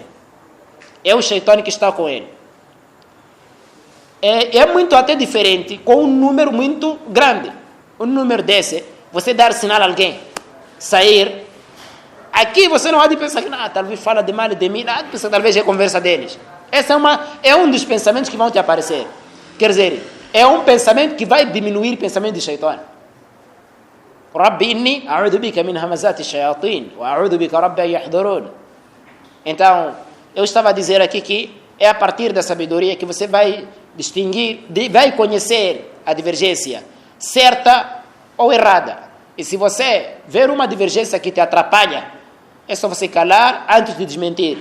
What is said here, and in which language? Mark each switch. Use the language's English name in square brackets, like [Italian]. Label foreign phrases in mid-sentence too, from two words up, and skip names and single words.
[Portuguese] É o Shaitan que está com ele. É muito até diferente com um número muito grande. Um número desse, você dar sinal a alguém, sair, aqui você não há de pensar que talvez fala de mal de mim, talvez é conversa deles. Esse é um dos pensamentos que vão te aparecer. Quer dizer, é um pensamento que vai diminuir o pensamento de Shaitan. [Arabic] رب إني أعوذ بك من همزات الشياطين وأعوذ بك رب أن يحضرون. [Portuguese] Então, eu estava a dizer aqui que é a partir da sabedoria que você vai distinguir, vai conhecer a divergência certa ou errada. E se você ver uma divergência que te atrapalha, é só você calar antes de desmentir.